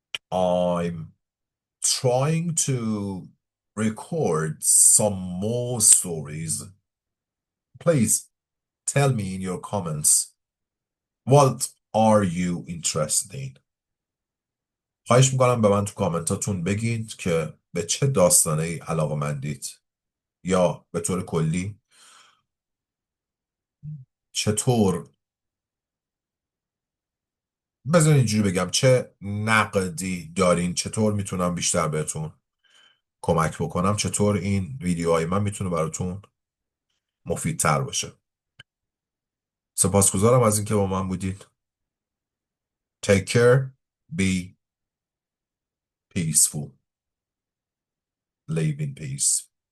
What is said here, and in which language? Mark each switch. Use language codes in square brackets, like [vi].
[en] I'm trying to record some more stories. Please tell me in your comments, what are you interested in? [fa] خواهش میکنم به من تو کامنتاتون بگید که به چه داستانه‌ای علاقه‌مندید یا به طور کلی چطور، بذار اینجوری بگم، چه نقدی دارین، چطور میتونم بیشتر بهتون کمک بکنم، چطور این ویدیوهای من میتونه براتون مفیدتر باشه. سپاسگزارم از اینکه با من بودید. [en] Take care. Be peaceful. Live in peace.